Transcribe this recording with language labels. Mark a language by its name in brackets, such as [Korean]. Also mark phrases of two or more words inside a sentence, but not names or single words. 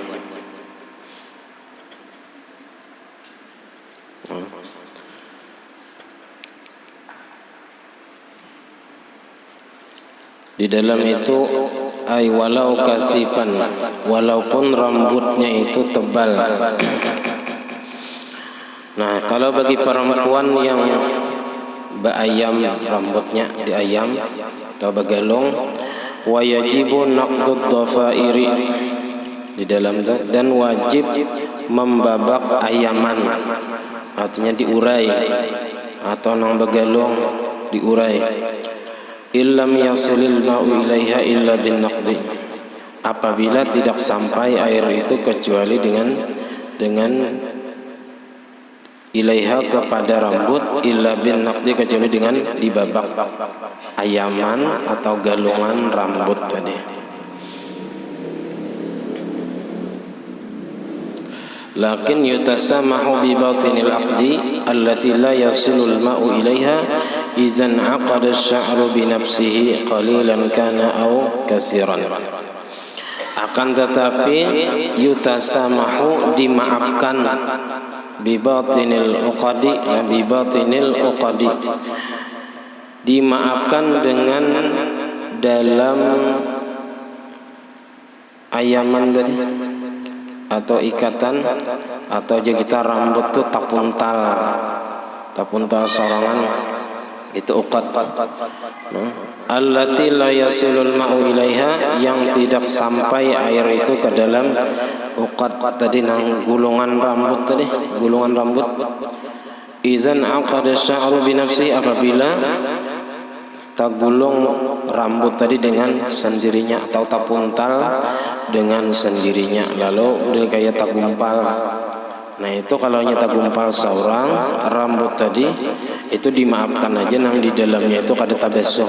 [Banjar] Di dalam itu [Arabic] ولو كثيفا, [Banjar] walaupun rambutnya itu tebal. Nah, kalau bagi perempuan yang beayam rambutnya, diayam atau begalung, [Arabic] ويجب نقض الضفائر, [Banjar] di dalam, dan wajib membabak ayaman, artinya diurai atau nang begalung diurai. [Arabic] إن لم يصل الماء إليها إلا بالنقض, [Banjar] apabila tidak sampai air itu kecuali dengan ilaiha kepada rambut, [Arabic] إلا بالنقض [Banjar] kecuali dengan dibabak ayaman atau galungan rambut tadi. [Arabic] لكن يتسامح بباطن العقد التي لا يصل الماء إليها إذا عقد الشعر بنفسه قليلا كان أو كثيرا. [Banjar] Akan tetapi yutasamahu dimaafkan [Arabic] بباطن العقد, [Banjar] dimaafkan dengan dalam ayaman tadi atau ikatan atau jagitan rambut tuh tapuntal sorangan itu uqad. [Arabic] التي لا يصل الماء إليها, [Banjar] yang tidak sampai air itu ke dalam uqad tadi, nang gulungan rambut tadi, gulungan rambut. [Arabic] إذا عقد الشعر بنفسه, [Banjar] apabila tagulung rambut tadi dengan sendirinya atau tapuntal dengan sendirinya, lalu udah kayak tagumpal. Nah itu kalau nyata gumpal seorang rambut tadi itu dimaafkan aja, nang di dalamnya itu kada tabasuh.